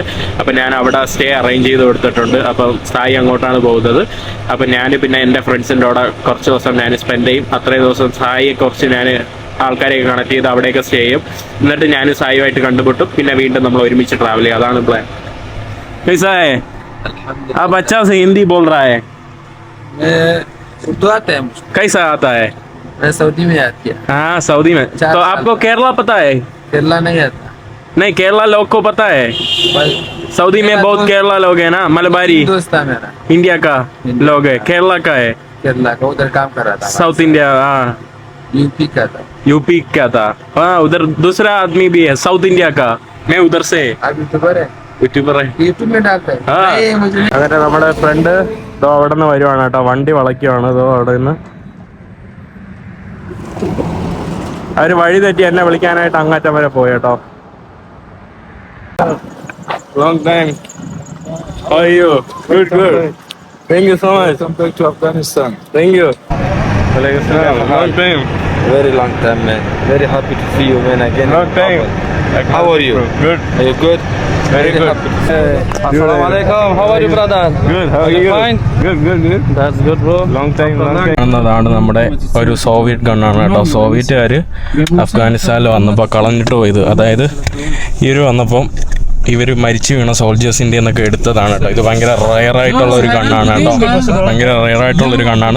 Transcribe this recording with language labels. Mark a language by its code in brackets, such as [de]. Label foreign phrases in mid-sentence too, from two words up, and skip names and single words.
[ml] അപ്പം ഞാൻ അവിടെ [en] stay arrange [ml] ചെയ്ത് കൊടുത്തിട്ടുണ്ട്. അപ്പം സായി അങ്ങോട്ടാണ് പോകുന്നത്. അപ്പം ഞാൻ പിന്നെ എൻ്റെ ഫ്രണ്ട്സിൻ്റെ കൂടെ കുറച്ച് ദിവസം ഞാൻ സ്പെൻഡ് ചെയ്യും. അത്രയും ദിവസം സായിയെ കുറച്ച് ഞാൻ ആൾക്കാരെയൊക്കെ കണക്ട് ചെയ്ത് അവിടെയൊക്കെ സ്റ്റേ ചെയ്യും. എന്നിട്ട് ഞാൻ സായുമായിട്ട് കണ്ടുമുട്ടും. പിന്നെ വീണ്ടും നമ്മൾ ഒരുമിച്ച് ട്രാവൽ ചെയ്യും. അതാണ് പ്ലാൻ. [hi] कैसा है? आप अच्छा से हिंदी बोल रहा है, उर्दू आता है मुझको। कैसा आता है? मैं सऊदी में याद किया। हाँ सऊदी में। 4 तो साल आपको केरला पता है? केरला नहीं आता। नहीं केरला लोग को पता है, बस सऊदी में मेरा बहुत दोस्त- केरला लोग है ना, मलबारी दोस्त था मेरा इंडिया का लोग है, केरला का है, केरला का, उधर काम कर रहा था। साउथ इंडिया। हाँ यूपी का था। यूपी क्या था? हाँ उधर दूसरा आदमी भी है साउथ इंडिया का, मैं उधर से आप यूट्यूबर है? यूट्यूबर है. यूट्यूब में डालता है? हाँ. नहीं, मुझे नहीं। [ml] അങ്ങനെ നമ്മുടെ ഫ്രണ്ട് ഇതോ അവിടെ നിന്ന് വരുവാണ് കേട്ടോ, വണ്ടി വളയ്ക്കുവാണ് ഇതോ അവിടെ നിന്ന്. അവര് വഴി തെറ്റി എന്നെ വിളിക്കാനായിട്ട് അങ്ങാറ്റം വരെ പോയി കേട്ടോ. [en] Long time. How are you? Good, good. Thank you so much. Welcome back to Afghanistan. Thank you. Long time. Very long time, man. Very happy to see you, man, again. Long time. How are you? Good. Are you good? Very good. [ar] السلام عليكم. [en] How are you, brother? Good. How are you? Fine. Good, good, good. That's good, bro. long time [ml] കാണുന്നതാണ് നമ്മുടെ ഒരു സോവിയറ്റ് ഗണ്ണാണ് കേട്ടോ. സോവിയറ്റുകാർ അഫ്ഗാനിസ്ഥാനിൽ വന്നപ്പോൾ കളഞ്ഞിട്ട് പോയത്, അതായത് ഇവർ വന്നപ്പം ഇവർ മരിച്ചു വീണ സോൾജേഴ്സിൻ്റെ എന്നൊക്കെ എടുത്തതാണ് കേട്ടോ. ഇത് ഭയങ്കര റയറായിട്ടുള്ള ഒരു ഗണ്ണാണ് കേട്ടോ, ഭയങ്കര റയറായിട്ടുള്ളൊരു ഗണ്ണാണ്.